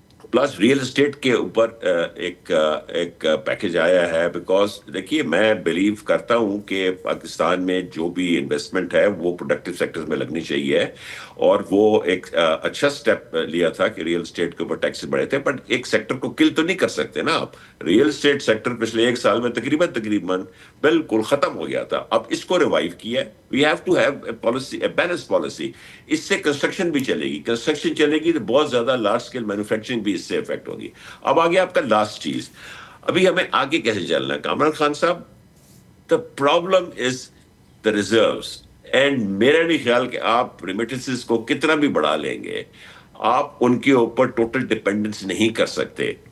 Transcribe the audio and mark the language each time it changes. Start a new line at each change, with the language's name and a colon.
Urdu: Plus real estate کے اوپر ایک پیکیج آیا ہے, بیکاز دیکھیے میں بلیو کرتا ہوں کہ پاکستان میں جو بھی انویسٹمنٹ ہے وہ پروڈکٹیو سیکٹرز میں لگنی چاہیے, اور وہ ایک اچھا سٹیپ لیا تھا کہ ریئل اسٹیٹ کے اوپر ٹیکسز بڑھے تھے. بٹ ایک سیکٹر کو کل تو نہیں کر سکتے نا آپ. ریئل اسٹیٹ سیکٹر پچھلے 1 سال میں تقریباً بالکل ختم ہو گیا تھا. اب اس کو ریوائیو کیا ہے.
English: We have to have a policy, a balance policy.
Urdu: اس سے کنسٹرکشن بھی چلے گی, کنسٹرکشن چلے گی تو بہت زیادہ لارج اسکیل مینوفیکچرنگ بھی اس سے افیکٹ ہوگی. اب آگے آپ کا لاسٹ چیز, ابھی ہمیں آگے کیسے چلنا ہے کامران خان صاحب.
English: the problem is the reserves,
Urdu: and میرا نہیں خیال کہ آپ ریمیٹنسز کو کتنا بھی بڑھا لیں گے, آپ ان کے اوپر ٹوٹل ڈپینڈنس نہیں کر سکتے.